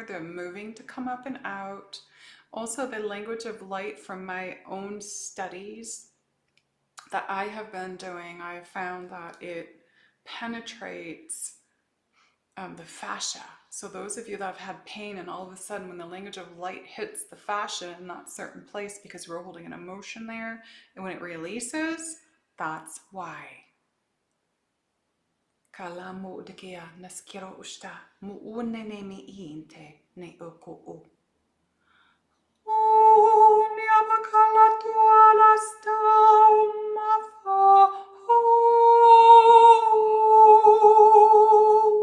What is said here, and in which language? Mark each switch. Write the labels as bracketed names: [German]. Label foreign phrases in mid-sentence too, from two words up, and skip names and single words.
[English] They're moving to come up and out. Also, the language of light from my own studies that I have been doing, I found that it penetrates the fascia. So those of you that have had pain and all of a sudden when the language of light hits the fascia in that certain place because we're holding an emotion there, and when it releases, that's why. Kalamu udikia naskiro usta muune ne mi inte ne oko o. Niamakala tuala sta mafa.